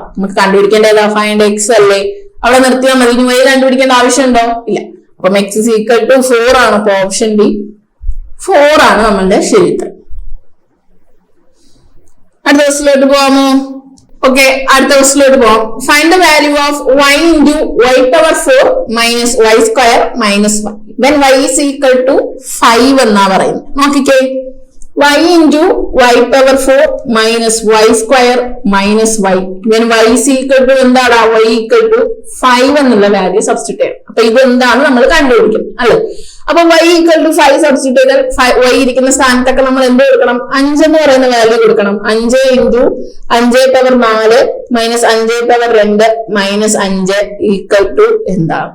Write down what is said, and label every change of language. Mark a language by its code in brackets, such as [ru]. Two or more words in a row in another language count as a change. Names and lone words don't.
[ml] നമുക്ക് കണ്ടുപിടിക്കേണ്ടത് [en] find x [ml] അല്ലേ. അവിടെ നിർത്തിയാൽ മതി. ഇനി y കണ്ടുപിടിക്കേണ്ട ആവശ്യമുണ്ടോ? ഇല്ല. അപ്പം x = 4 ആണ്. അപ്പൊ ഓപ്ഷൻ ബി 4 ആണ് നമ്മളുടെ ശരി ഉത്തരം. അടുത്ത ക്വസ്റ്റിലോട്ട് പോവാമോ? ഓക്കെ, അടുത്ത ക്വസ്റ്റിലോട്ട് പോവാം. [en] find the value of y × y⁴ - y² - y when y = 5 [ml] എന്നാ പറയുന്നത്. നോക്കിക്കേ, y × y⁴ - y² - y [en] when y [ml] = എന്താടാ? y = 5 എന്നുള്ള വാല്യൂ സബ്സ്റ്റിറ്റ്യൂട്ട് ചെയ്യണം. അപ്പൊ ഇത് എന്താണ് നമ്മൾ കണ്ടുപിടിക്കുന്നത് അല്ലെ. അപ്പൊ y = 5 സബ്സ്റ്റിറ്റ്യൂട്ട് ചെയ്താൽ y ഇരിക്കുന്ന സ്ഥാനത്തൊക്കെ നമ്മൾ എന്ത് കൊടുക്കണം? 5 എന്ന് പറയുന്ന വാല്യൂ കൊടുക്കണം. 5 × 5⁴ - 5⁴ - 5 എന്താണ്?